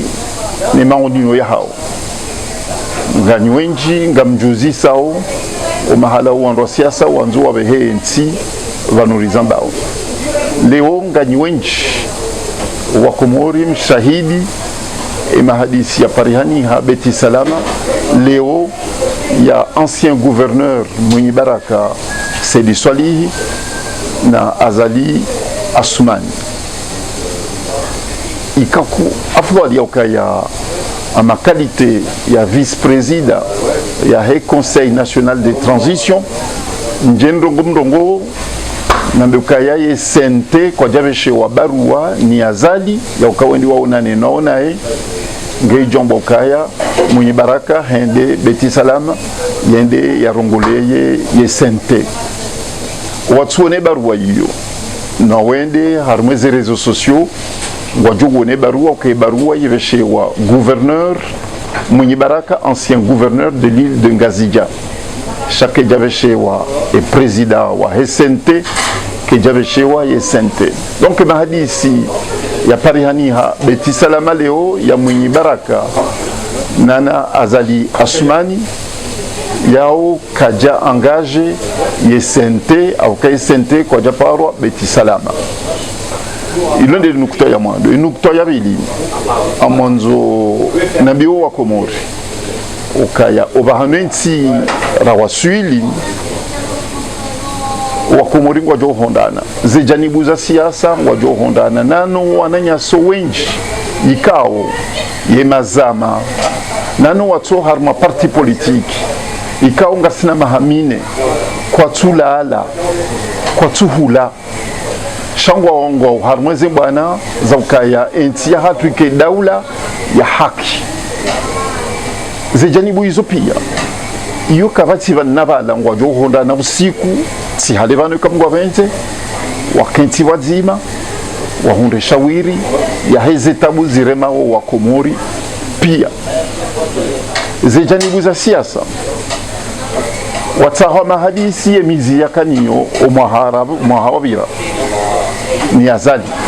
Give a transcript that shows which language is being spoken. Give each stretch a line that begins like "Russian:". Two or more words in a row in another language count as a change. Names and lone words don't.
Ngazidja Comorian: ni maondio ya hao nganywenji ngamjuzi sao umahala uandwa siasa wanzo wa behensi vanurizambao leo nganywenji wa Komori mshahidi mahadisi ya parihani ha Beti Salama leo ya
French: ancien gouverneur
Ngazidja Comorian: Mwenye Baraka Sedi Swalihi na Azali Asumani ikaku afwali ya ukaya ama qualité ya vice-président ya he
French: Conseil national de transition
Ngazidja Comorian: njenrongo mrongo na mbukaya ye sente kwa javeshe wa barua ni Azali ya ukawendi waonane naonae ngei jombo ukaya Mwenye Baraka hende Beti Salama yende ya rongoleye ye sente watsuone barua hiyo na wende harmweze
French: réseaux sociaux
Ngazidja Comorian: wajugone barua ke barua yeveshe wa gouverneur Mwenye Baraka
French: ancien gouverneur de l'île de Ngazija chaque
Ngazidja Comorian: javeshe wa
French: et président
Ngazidja Comorian: wa SNT ke javeshe wa SNT donc mahadisi ya parihani ha Beti Salama leo ya Mwenye Baraka nana Azali Asumani yao kaja engage ye sente au kai sente kwa japarwa Beti Salama ilonde nukta ya mwando nukta ya bili amonzo nabio wa Komori ukaya obahanenti rawaswili wa Komori ngwa jo hondana zijanibu za siasa ngwa jo hondana nano wananya so wenji ikao ye mazama nano watu harma
French: parti politique
Ngazidja Comorian: ikao ngasina mahamine kwa tulala kwa tuhula shangwa wangu harmweze bwana za ukaya enti ya hatu ike daula ya haki zijanibu hizo pia iyo kavati vanabala ngwa jo honda na usiku si halevano kamgwa vente wakenti wazima wahunde shawiri ya heze tabu ziremao wa Komori pia zijanibu za siasa wataha mahadisi ya mizi ya kaniyo umahawabira ni Azali